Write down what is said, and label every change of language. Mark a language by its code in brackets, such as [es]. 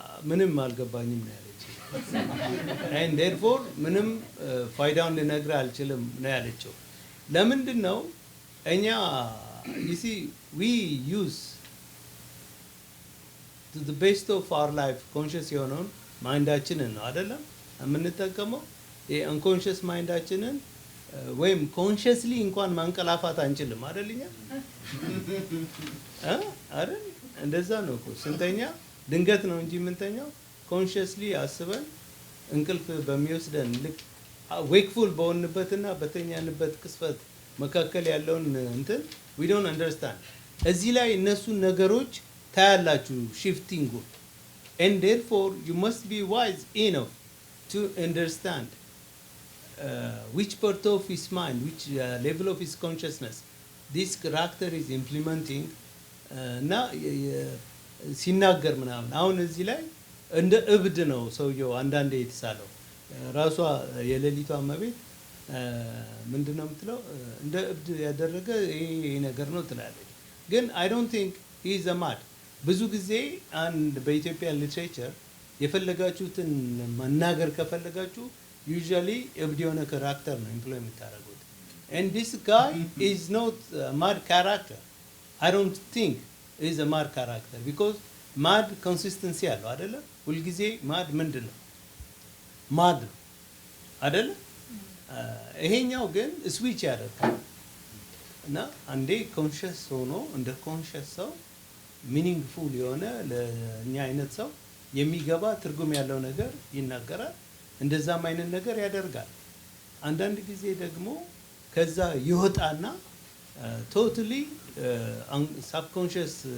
[am] ምንም አልገባኝም ነው ያለችው and therefore ምንም ፋይዳውን ልነግርህ አልችልም ነው ያለችው። ለምንድን ነው እኛ [en] you see we use to the best of our life conscious [am] የሆነውን ማይንዳችንን ነው አይደለም የምንጠቀመው። የአንኮንሽስ ማይንዳችንን ወይም ኮንሽስሊ እንኳን ማንቀላፋት አንችልም አይደልኛ አይደል? እንደዛ ነው እኮ ስንተኛ ድንገት ነው እንጂ የምንተኛው ኮንሽስሊ አስበን እንቅልፍ በሚወስደን ልክ ዌክፉል በሆንበትና በተኛንበት ቅስፈት መካከል ያለውን እንትን [en] we don't understand። [am] እዚህ ላይ እነሱን ነገሮች ታያላችሁ ሽፍቲንጉ [en] and therefore you must be wise enough to understand which part of his mind, which level of his consciousness this character is implementing [am] እና ሲናገር ምናምን። አሁን እዚህ ላይ እንደ እብድ ነው ሰውየው አንዳንዴ የተሳለው። ራሷ የሌሊቷ እመቤት ምንድነው የምትለው እንደ እብድ ያደረገ ይሄ ነገር ነው ትላለች። ግን [en] I don't think he is a mad። [am] ብዙ ጊዜ አንድ በኢትዮጵያ ሊትሬቸር የፈለጋችሁትን መናገር ከፈለጋችሁ usually እብድ የሆነ ካራክተር ነው ኢምፕሎይ የምታደርጉት [en] and this guy is not a mad character. I don't think he is a mad character because mad consistency [am] አለው አይደለ? ሁልጊዜ mad ምንድን ነው mad ነው አይደለ? ይሄኛው ግን ስዊች ያደርጋል እና አንዴ ኮንሽስ ሆኖ እንደ ኮንሽስ ሰው ሚኒንግፉል የሆነ ለእኛ አይነት ሰው የሚገባ ትርጉም ያለው ነገር ይናገራል። እንደዛም አይነት ነገር ያደርጋል። አንዳንድ ጊዜ ደግሞ ከዛ ይወጣና ቶታሊ ሳብኮንሽስ